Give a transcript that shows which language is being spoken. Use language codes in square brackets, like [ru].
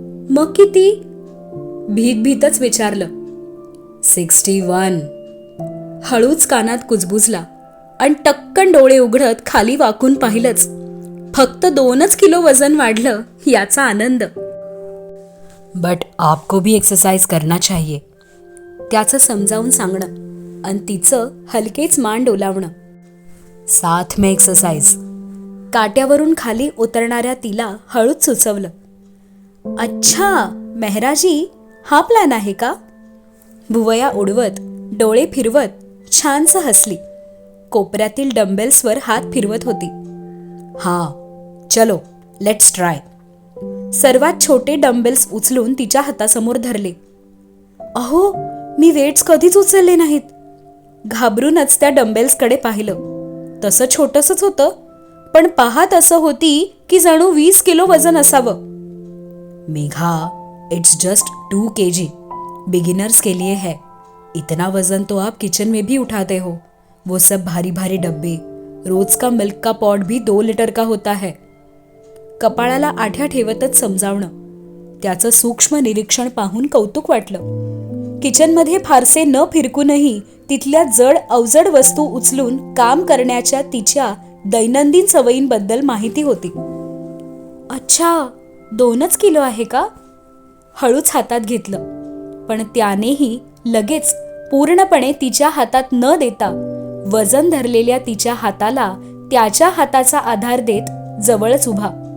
[mr] मग किती? भीत भीतच विचारलं. 61. हळूच कानात कुजबुजला आणि टक्कन डोळे उघडत खाली वाकून पाहिलंच. फक्त 2 किलो वजन वाढलं याचा आनंद. [hi] बट आपको भी एक्सरसाइज करना चाहिए. [mr] त्याचं समजावून सांगणं आणि तिचं हलकेच मान डोलावणं. [hi] साथ में एक्सरसाइज. [mr] काट्यावरून खाली उतरणाऱ्या तिला हळूच सुचवलं. अच्छा, मेहराजी, हा प्लॅन आहे का? भुवया उडवत डोळे फिरवत छानसं हसली. कोपऱ्यातील डंबेल्सवर हात फिरवत होती. [hi] हा, चलो लेट्स ट्राय. [mr] सर्वात छोटे डंबेल्स उचलून तिच्या हातासमोर धरले. अहो, मी वेट्स कधीच उचलले नाहीत. घाबरूनच त्या डंबेल्सकडे पाहिलं. तसं छोटंसंच होतं, पण पाहत असं होती की जणू 20 किलो वजन असावं. [en] Megha, it's just 2 kg. [hi] Beginners के लिए है. इतना वजन तो आप किचन में भी उठाते हो. वो सब भारी भारी डब्बे. रोज का मिल्क का पॉट भी 2 लीटर का होता है. [mr] कपाळाला आठ्या ठेवतच समजावणं. त्याचं सूक्ष्म निरीक्षण पाहून कौतुक वाटलं. किचनमध्ये फारसे न फिरकूनही तिथल्या जड अवजड वस्तू उचलून काम करण्याच्या तिच्या दैनंदिन सवयींबद्दल माहिती होती. अच्छा, 2 किलो आहे का? हळूच हातात घेतलं, पण त्यानेही लगेच पूर्णपणे तिच्या हातात न देता वजन धरलेल्या तिच्या हाताला त्याच्या हाताचा आधार देत जवळच उभा.